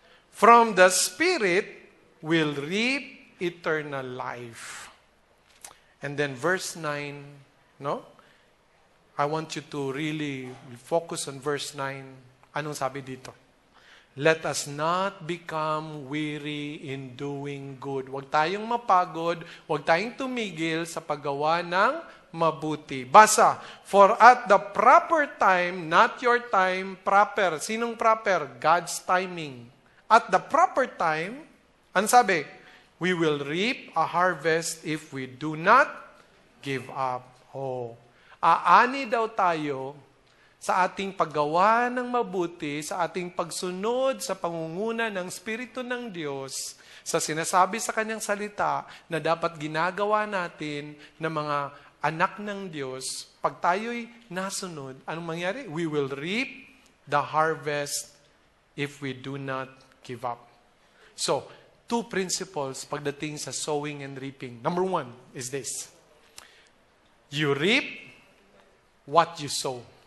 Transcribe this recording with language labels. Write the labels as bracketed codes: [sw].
[en] From the Spirit will reap eternal life. And then verse 9, no? I want you to really focus on verse 9. [tl] Anong sabi dito? [en] Let us not become weary in doing good. [tl] Huwag tayong mapagod, huwag tayong tumigil sa paggawa ng mabuti. [en] Basa, for at the proper time, not your time, proper. Sinong proper? God's timing. At the proper time, ang sabi, we will reap a harvest if we do not give up. [tl] Aani daw tayo sa ating paggawa ng mabuti, sa ating pagsunod sa pangunguna ng Espiritu ng Diyos, sa sinasabi sa Kanyang salita na dapat ginagawa natin ng mga anak ng Diyos. Pag tayo'y nasunod, anong mangyari? [en] We will reap the harvest if we do not give up. So, two principles pagdating sa sowing and reaping. Number one is this. You reap what you sow.